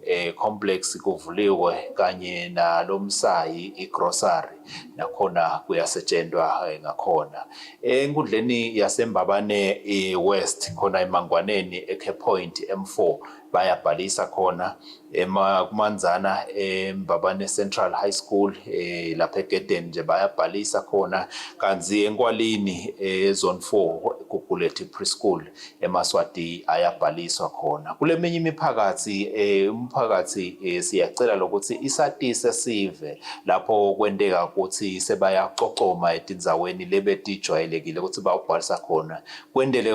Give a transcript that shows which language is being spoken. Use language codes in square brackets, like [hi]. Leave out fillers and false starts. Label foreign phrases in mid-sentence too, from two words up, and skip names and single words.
[ss] complex kuvuliwe kanye na lomsayi igrocery nakhona kuyasetshenzwa ngakhona enkundleni yasembabane West khona eMangwaneni eCape Point M4 bayabhalisa khona kumanzana eMbabane Central High School lapha eGeden nje bayabhalisa khona kanzi eNkwalini zone 4 kuBulletin preschool eMaswati ayabhaliswa khona kuleminye imiphakathi umphakathi siyacela lokuthi isatise sive lapho kwendeka ukuthi sebayacocoma etindzaweni lebetijwayelekile ukuthi bawubhalisa khona kwendele